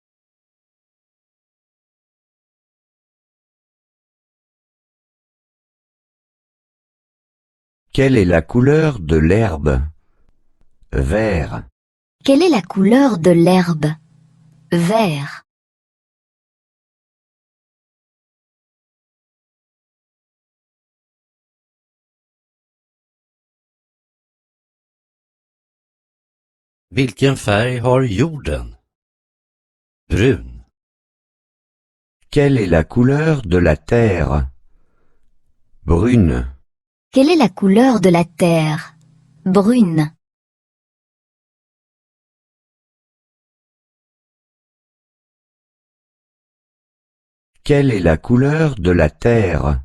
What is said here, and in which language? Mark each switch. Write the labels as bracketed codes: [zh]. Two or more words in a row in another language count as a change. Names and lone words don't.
[fr] Quelle est la couleur de l'herbe? Vert. Quelle est la couleur de l'herbe? Vert. [sv] Vilken färg har jorden? Brun. [fr] Quelle est la couleur de la terre? Brune. Quelle est la couleur de la terre? Brune. Quelle est la couleur de la terre?